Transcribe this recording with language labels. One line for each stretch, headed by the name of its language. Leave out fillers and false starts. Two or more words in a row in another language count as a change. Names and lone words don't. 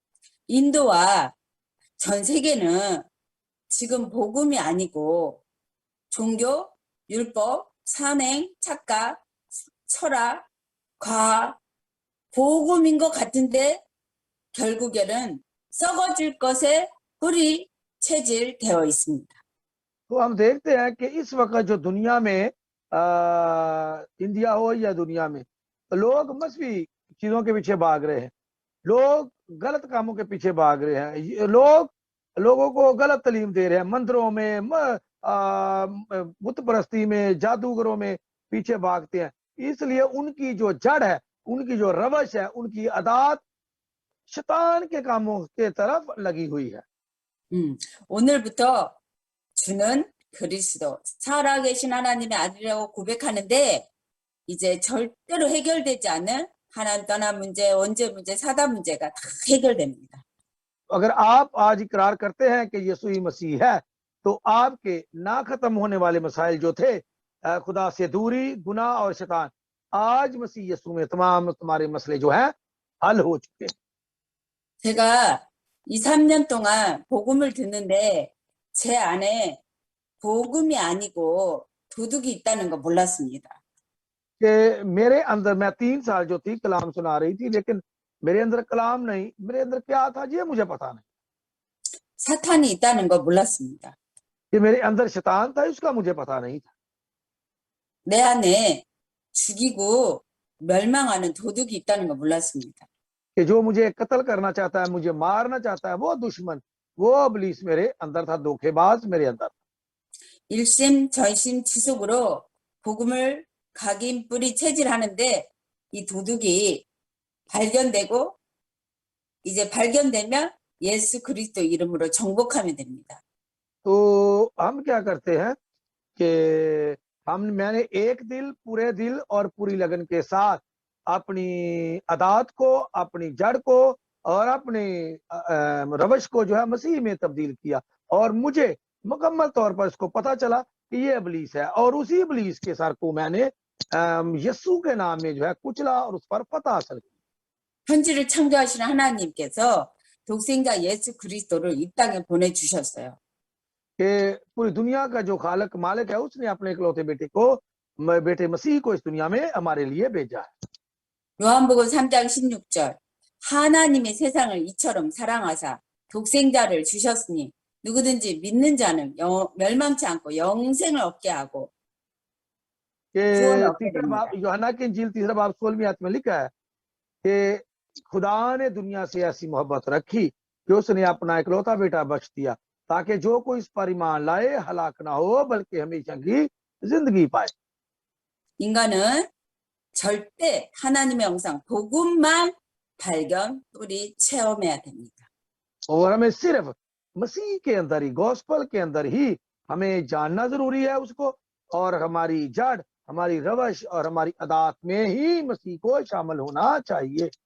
Korean: 인도와 전 세계는 지금 복음이 아니고 종교, 율법, 산행, 착각, 철학, 과학, 복음인 것 같은데 결국에는 썩어질 것에 뿌리 체질 되어 있습니다.
Urdu: تو ہم دیکھتے ہیں کہ اس وقت جو دنیا میں انڈیا ہو یا دنیا میں لوگ مذہبی چیزوں کے پیچھے بھاگ رہے ہیں، لوگ غلط کاموں کے پیچھے بھاگ رہے ہیں، لوگ لوگوں کو غلط تعلیم دے رہے ہیں، مندروں میں، بت پرستی میں، جادوگروں میں پیچھے بھاگتے ہیں. اس لیے ان کی جو جڑ ہے، ان کی جو روش ہے، ان کی عادت شیطان کے کاموں کے طرف لگی ہوئی ہے.
Korean: 오늘부터 주는 그리스도, 살아계신 하나님의 아들이라고 고백하는데 이제 절대로 해결되지 않은 하나님 떠난 문제, 원죄 문제, 사단 문제가 다 해결됩니다.
Urdu: اگر آپ آج اقرار کرتے ہیں کہ یسوع ہی مسیح ہے، تو آپ کے نہ ختم ہونے والے مسائل جو تھے، خدا سے دوری، گناہ اور شیطان، آج مسیح یسوع میں تمام تمہارے مسئلے جو ہیں حل ہو چکے ہیں.
Korean: 제가 2, 3년 동안 복음을 듣는데 제 안에 복음이 아니고 도둑이 있다는 거 몰랐습니다.
Urdu: کہ میرے اندر، میں 3 سال جو تھی کلام سنا رہی تھی، لیکن میرے اندر کلام نہیں، میرے اندر کیا تھا یہ مجھے پتا نہیں.
Korean: 사탄이 있다는 거 몰랐습니다.
Urdu: کہ میرے اندر شیطان تھا اس کا مجھے پتا نہیں تھا.
Korean: 내 안에 죽이고 멸망하는 도둑이 있다는 거 몰랐습니다.
Urdu: کہ جو مجھے قتل کرنا چاہتا ہے، مجھے مارنا چاہتا ہے، وہ دشمن، وہ ابلیس میرے اندر تھا، دھوکے باز میرے اندر.
Korean: 일심 전심 지속으로 복음을 각인 뿌리 체질하는데 이 도둑이 발견되고 이제 발견되면 예수 그리스도 이름으로 정복하면 됩니다.
Urdu: تو ہم کیا کرتے ہیں کہ میں نے ایک دل، پورے دل اور پوری لگن کے ساتھ اپنی عادت کو، اپنی جڑ کو اور اپنے روش کو جو ہے مسیح میں تبدیل کیا، اور مجھے مکمل طور پر اس کو پتا چلا کہ یہ ابلیس ہے، اور اسی ابلیس کے سر کو میں نے یسوع کے نام میں جو ہے کچلا اور اس پر فتح حاصل کی.
Korean: 천지를 창조하신 하나님께서 독생자 예수 그리스도를 이 땅에 보내주셨어요.
Urdu: کہ پوری دنیا کا جو خالق مالک ہے، اس نے اپنے اکلوتے بیٹے مسیح کو اس دنیا میں ہمارے لیے بھیجا ہے.
Korean: 요한복음 3장 16절 하나님이 세상을 이처럼 사랑하사 독생자를 주셨으니 누구든지 믿는 자는 멸망치 않고 영생을 얻게 하고 구원을 얻게 됩니다.
Urdu: یوحنا کی انجیل 3 باب 16ویں آیت میں لکھا ہے کہ خدا نے دنیا سے ایسی محبت رکھی کہ اس نے اپنا اکلوتا بیٹا بخش دیا، تاکہ جو کوئی اس پر ایمان لائے ہلاک نہ ہو بلکہ ہمیشہ کی زندگی پائے.
Korean: 인간은 절대 하나님의 영상 복음만 발견 뿌리 체험해야 됩니다.
Urdu: اور ہمیں صرف مسیح کے اندر ہی، گاسپل کے اندر ہی ہمیں جاننا ضروری ہے اس کو، اور ہماری جڑ، ہماری روش اور ہماری عادت میں ہی مسیح کو شامل ہونا چاہیے.